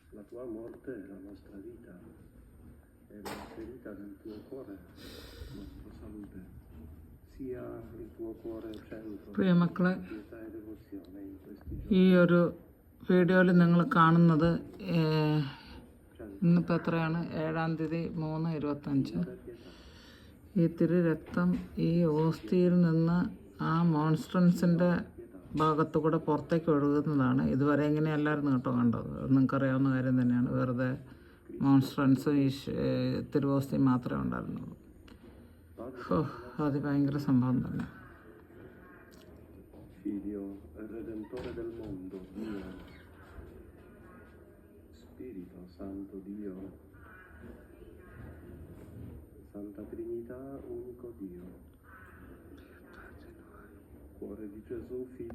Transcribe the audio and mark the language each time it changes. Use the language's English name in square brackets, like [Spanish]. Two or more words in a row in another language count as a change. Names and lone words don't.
[Italian] tua morte è la nostra vita, è la ferita del tuo cuore, nostra salute. Sia il tuo cuore centro [Malayalam] പ്രിയ മക്കളെ, [Italian] pietà e devozione in questi [Malayalam] ഈ [Italian] giorni. [Malayalam] ഒരു വീഡിയോയിൽ നിങ്ങൾ കാണുന്നത് ഇന്നിപ്പോൾ എത്രയാണ്? 7-ാം തീയതി 3:25. ഈ തിരു രക്തം ഈ ഓസ്തിയിൽ നിന്ന് ആ മോൺസ്ട്രൻസിൻ്റെ ഭാഗത്തു കൂടെ പുറത്തേക്ക് ഒഴുകുന്നതാണ്. ഇതുവരെ ഇങ്ങനെയല്ലായിരുന്നു കേട്ടോ കണ്ടത്. നിങ്ങൾക്കറിയാവുന്ന കാര്യം തന്നെയാണ്. വെറുതെ മോൺസ്ട്രൻസും ഈ തിരുവോസ്തിയും മാത്രമേ ഉണ്ടായിരുന്നുള്ളൂ. അത് ഭയങ്കര സംഭവം തന്നെ. [Italian] Figlio e Redentore del mondo, Dio, Spirito Santo Dio, Santa Trinità, unico Dio, cuore di Gesù, Figlio